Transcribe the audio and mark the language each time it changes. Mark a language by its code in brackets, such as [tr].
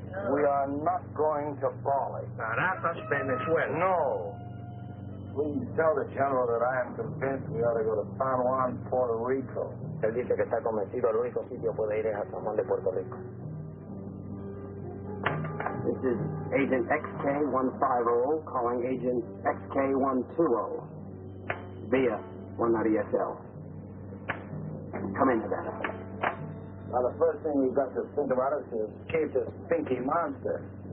[en] We are not going to Bali. Caracas, Venezuela. No. Please tell the General that I am convinced we ought to go to San Juan, Puerto Rico. [es] Él dice que está convencido, el único sitio puede ir es a San Juan de Puerto Rico. [en] This is Agent XK150 calling Agent XK120 via 190SL. Come in, Havana. Now, the first thing we've got to think about is to escape this stinky monster.